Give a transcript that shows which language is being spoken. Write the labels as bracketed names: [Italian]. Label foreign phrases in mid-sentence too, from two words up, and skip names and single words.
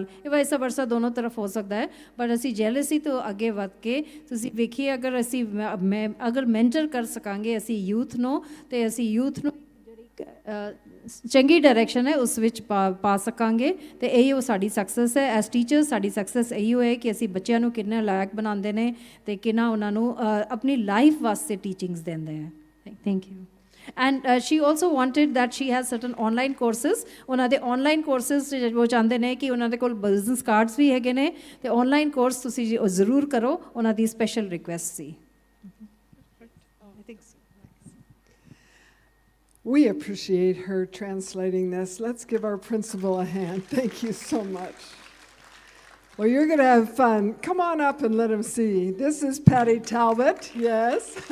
[Punjabi] ਇਹ [English] vice versa [Punjabi] ਦੋਨੋਂ ਤਰਫ ਹੋ ਸਕਦਾ ਹੈ, ਬਟ ਅਸੀਂ ਜੈਲਸੀ ਤੋਂ ਅੱਗੇ ਵੱਧ ਕੇ ਤੁਸੀਂ ਵੇਖੀਏ ਅਗਰ ਅਸੀਂ ਅਗਰ ਮੈਂਟਰ ਕਰ ਸਕਾਂਗੇ ਅਸੀਂ ਯੂਥ ਨੂੰ, ਅਤੇ ਅਸੀਂ ਯੂਥ ਨੂੰ ਜਿਹੜੀ ਚੰਗੀ ਡਾਇਰੈਕਸ਼ਨ ਹੈ ਉਸ ਵਿੱਚ ਪਾ ਸਕਾਂਗੇ, ਅਤੇ ਇਹੀ ਉਹ ਸਾਡੀ ਸਕਸੈਸ ਹੈ। [English] as teachers [Punjabi] ਸਾਡੀ ਸਕਸੈਸ ਇਹੀ ਹੈ ਕਿ ਅਸੀਂ ਬੱਚਿਆਂ ਨੂੰ ਕਿੰਨਾ ਲਾਇਕ ਬਣਾਉਂਦੇ ਨੇ ਅਤੇ ਕਿੰਨਾ ਉਹਨਾਂ ਨੂੰ ਆਪਣੀ ਲਾਈਫ ਵਾਸਤੇ ਟੀਚਿੰਗਸ ਦਿੰਦੇ ਹੈ। [English] thank you. And she also wanted that she has certain online courses। [Punjabi] ਉਹਨਾਂ ਦੇ [English] online courses [Punjabi] ਉਹ ਚਾਹੁੰਦੇ ਨੇ ਕਿ ਉਹਨਾਂ ਦੇ ਕੋਲ [English] business cards [Punjabi] ਵੀ ਹੈਗੇ ਨੇ, ਅਤੇ [English] online course [Punjabi] ਤੁਸੀਂ ਜ਼ਰੂਰ ਕਰੋ, ਉਹਨਾਂ ਦੀ [English] special request [Punjabi] ਸੀ। [English] We appreciate her translating this. Let's give our principal a hand. Thank you so much. Well, you're going to have fun. Come on up and let them see. This is Patty Talbot. Yes.